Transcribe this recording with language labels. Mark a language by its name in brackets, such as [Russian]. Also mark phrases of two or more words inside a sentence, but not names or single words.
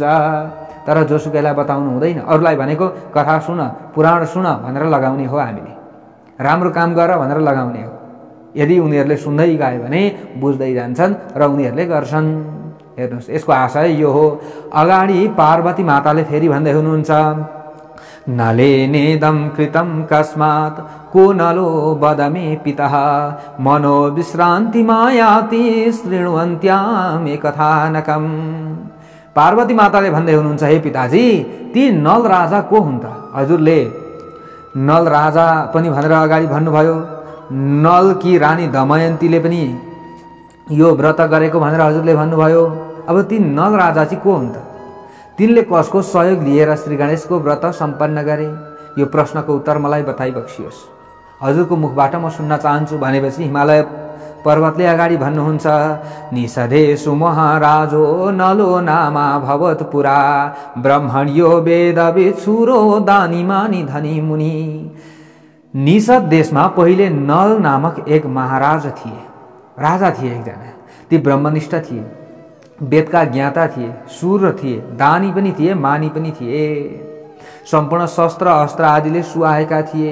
[Nepali] तर जोसुकैलाई बताउनु हुँदैन। अरूलाई भनेको कथा सुन, पुराण सुन भनेर लगाउने हो, हामीले राम्रो काम गर भनेर लगाउने हो। यदि उनीहरूले सुन्दै गए भने बुझ्दै जान्छन् र उनीहरूले गर्छन्। हेर्नुहोस्, यसको आशय यो हो। अगाडि पार्वती माताले फेरि भन्दै हुनुहुन्छ, [Sanskrit] नले नेदम कृतम कस्मात् को नलो बदमे पितः मनोविश्रान्ति मायाति शृण्वन्त्याम कथानकम। [Nepali] पार्वती माताले भन्दै हुनुहुन्छ, हे पिताजी, ती नल राजा को हुन् त? हजुरले नल राजा पनि भनेर अगाडि भन्नुभयो। नल की रानी दमयन्तीले पनि यो व्रत गरेको भनेर हजुरले भन्नुभयो। अब ती नल राजा चाहिँ को हुन् त? तिनले कसको सहयोग लिएर श्री गणेशको व्रत सम्पन्न गरे? यो प्रश्नको उत्तर मलाई बताइबक्सियोस्। हजुरको मुखबाट म सुन्न चाहन्छु भनेपछि हिमालय पर्वतले अगाडि भन्नुहुन्छ, [Sanskrit] निषदेषु महाराजो नलो नामा भवत् पुरा ब्रह्मण्यो वेदवित्सुरो दानी मानी धनी मुनि। [Nepali] निषद देशमा पहिले नल नामक एक महाराज थिए, राजा थिए एकजना। ती ब्रह्मनिष्ठ थिए, वेदका ज्ञाता थिए, शूर थिए, दानी पनि थिए, मानी पनि थिए। सम्पूर्ण शस्त्र अस्त्र आदिले सुहाएका थिए।